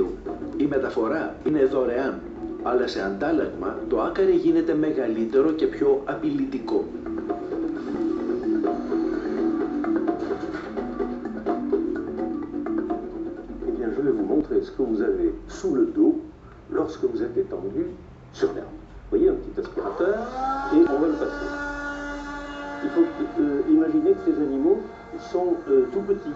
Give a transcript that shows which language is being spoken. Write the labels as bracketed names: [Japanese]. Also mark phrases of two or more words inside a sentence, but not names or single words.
[Greek] Η μεταφορά είναι δωρεάν, αλλά σε αντάλλαγμα το άκαρι γίνεται μεγαλύτερο και πιο απειλητικό. [French] Eh bien, je vais vous montrer ce que vous avez sous le dos lorsque vous êtes étendu sur l'herbe. Vous voyez, un petit aspirateur, et on va le passer. Il faut imaginer que ces animaux sont tout petits.